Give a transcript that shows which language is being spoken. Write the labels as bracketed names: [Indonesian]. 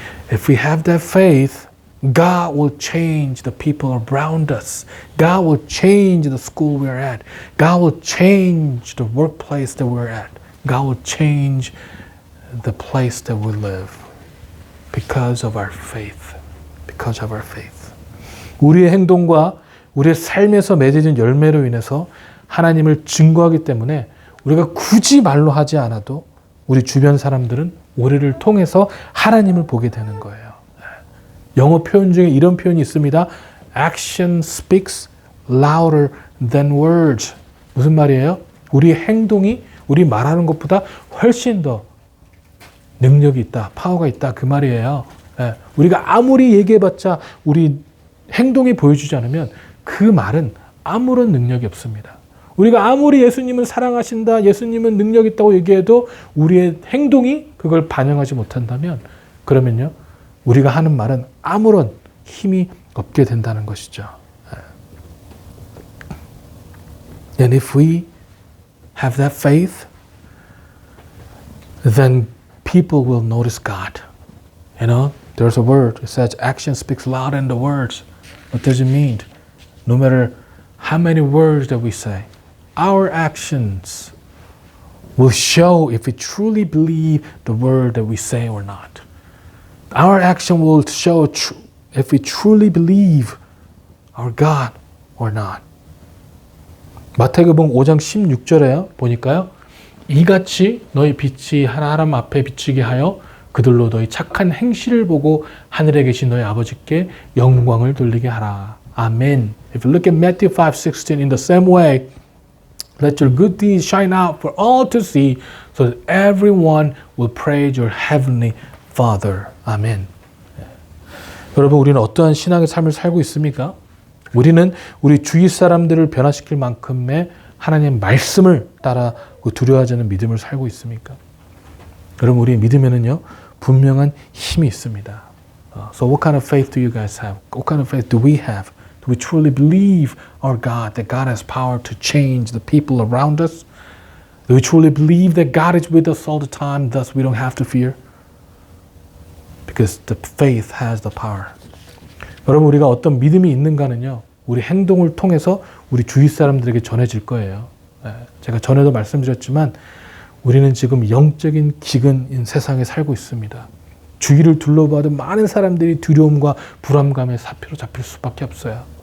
[English] If we have that faith, God will change the people around us. God will change the school we're at. God will change the workplace that we're at. God will change the place that we live because of our faith. Because of our faith. [Korean] 우리의 행동과 우리의 삶에서 맺어진 열매로 인해서 하나님을 증거하기 때문에 우리가 굳이 말로 하지 않아도 우리 주변 사람들은 우리를 통해서 하나님을 보게 되는 거예요. 영어 표현 중에 이런 표현이 있습니다. Action speaks louder than words. 무슨 말이에요? 우리 행동이 우리 말하는 것보다 훨씬 더 능력이 있다, 파워가 있다, 그 말이에요. 우리가 아무리 얘기해봤자 우리 행동이 보여주지 않으면 그 말은 아무런 능력이 없습니다. 우리가 아무리 예수님은 사랑하신다, 예수님은 능력 있다고 얘기해도 우리의 행동이 그걸 반영하지 못한다면 그러면요, 우리가 하는 말은 아무런 힘이 없게 된다는 것이죠. [English] And if we have that faith, then people will notice God. You know, there's a word, it says action speaks louder than the words. What does it mean? No matter how many words that we say, our actions will show if we truly believe the word that we say or not. Our action will show if we truly believe our God or not. [Korean] 마태복음 5장 16절에 보니까요. 이같이 너희 빛이 하나님 앞에 비치게 하여 그들로 너희 착한 행실을 보고 하늘에 계신 너희 아버지께 영광을 돌리게 하라. 아멘. [English] If you look at Matthew 5:16 in the same way, let your good deeds shine out for all to see, so that everyone will praise your heavenly Father. [Korean] 아멘. 여러분, 우리는 어떠한 신앙의 삶을 살고 있습니까? 우리는 우리 주위 사람들을 변화시킬 만큼의 하나님의 말씀을 따라 두려워하지 않는 믿음을 살고 있습니까? 여러분, 우리 믿음에는요, 분명한 힘이 있습니다. [English] So what kind of faith do you guys have? What kind of faith do we have? Do we truly believe our God, that God has power to change the people around us? Do we truly believe that God is with us all the time, thus we don't have to fear? Because the faith has the power. [Korean] 여러분, 우리가 어떤 믿음이 있는가는요, 우리 행동을 통해서 우리 주위 사람들에게 전해질 거예요. 제가 전에도 말씀드렸지만 우리는 지금 영적인 기근인 세상에 살고 있습니다. 주위를 둘러봐도 많은 사람들이 두려움과 불안감에 사표로 잡힐 수밖에 없어요.